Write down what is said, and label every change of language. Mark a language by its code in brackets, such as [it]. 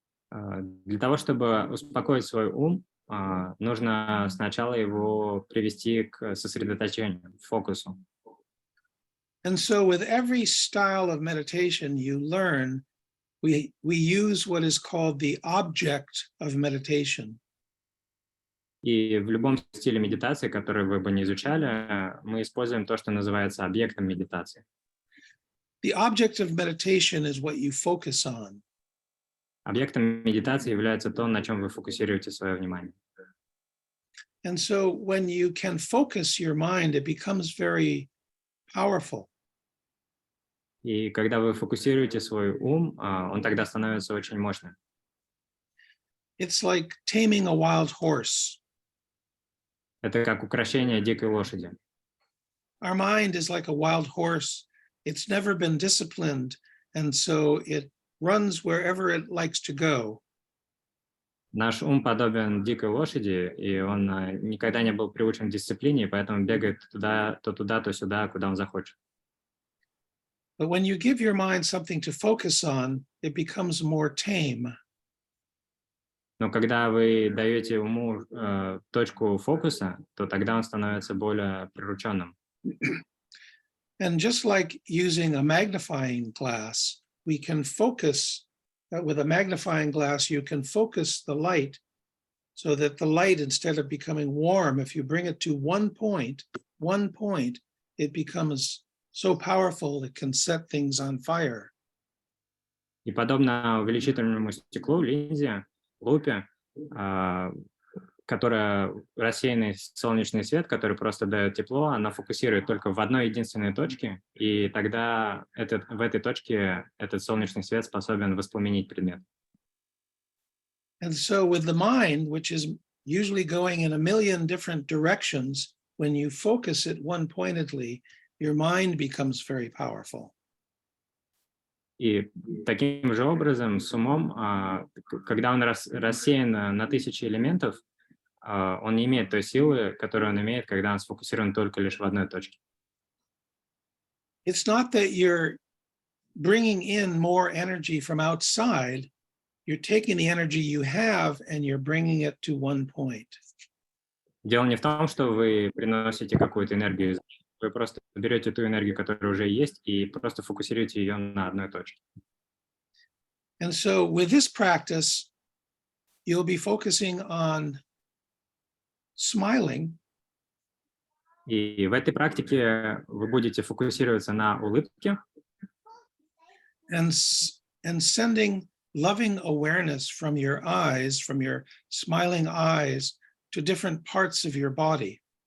[ru] Для того, чтобы успокоить свой ум, нужно сначала его привести к сосредоточению, к фокусу. [en] And so with every style of meditation you learn, we use what is called the object of meditation. [ru] И в любом стиле медитации, который вы бы не изучали, мы используем то, что называется объектом медитации. [en] The object of meditation is what you focus on. [ru] Объектом медитации является то, на чем вы фокусируете свое внимание. [en] And so when you can focus your mind, it becomes very powerful. [ru] И когда вы фокусируете свой ум, он тогда становится очень мощным. [en] It's like taming a wild horse. [ru] Это как укрощение дикой лошади. [en] Our mind is like a wild horse. It's never been disciplined, and so it runs wherever it likes to go. [ru] Наш ум подобен дикой лошади, и он никогда не был приучен к дисциплине, поэтому бегает туда, то сюда, куда он захочет. [en] But when you give your mind something to focus on, it becomes more tame. [ru] Но когда вы даете уму точку фокуса, то тогда он становится более прирученным. [en] And just like using a magnifying glass, we can focus, with a magnifying glass, you can focus the light so that the light, instead of becoming warm, if you bring it to one point, it becomes so powerful it can set things on fire. [ru] И подобно увеличительному стеклу, линзе, лупе, которая рассеянный солнечный свет, который просто дает тепло, она фокусирует только в одной единственной точке, и тогда в этой точке этот солнечный свет способен воспламенить предмет. [en] And so with the mind, which is usually going in a million different directions, when you focus it one-pointedly, your mind becomes very powerful. [ru] И таким же образом, с умом, когда он рассеян на тысячи элементов, он не имеет той силы, которую он имеет, когда он сфокусирован только лишь в одной точке. [en] It's not that you're bringing in more energy from outside, you're taking the energy you have and you're bringing it to one point. [ru] Дело не в том, что вы приносите какую-то энергию, вы просто берете ту энергию, которая уже есть, и просто фокусируете ее на одной точке. [en] And so with this practice, you'll be focusing on smiling. [ru] И в этой практике вы будете фокусироваться на улыбке [en] And sending loving awareness from your eyes, from your smiling eyes, to different parts of your body.